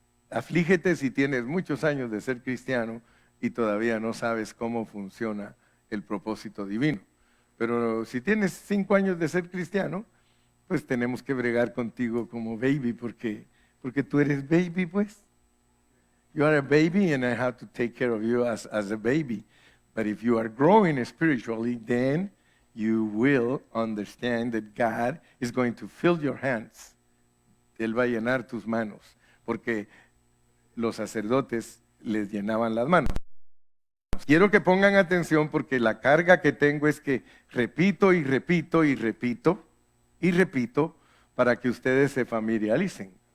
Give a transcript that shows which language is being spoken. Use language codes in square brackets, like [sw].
[es] Aflígete si tienes muchos años de ser cristiano y todavía no sabes cómo funciona el propósito divino. Pero si tienes 5 años de ser cristiano, pues tenemos que bregar contigo como baby, porque tú eres baby, pues. [en] You are a baby and I have to take care of you as a baby. But if you are growing spiritually, then you will understand that God is going to fill your hands. [es] Él va a llenar tus manos, porque los sacerdotes les llenaban las manos. Quiero que pongan atención porque la carga que tengo es que repito y repito y repito y repito para que ustedes se familiaricen.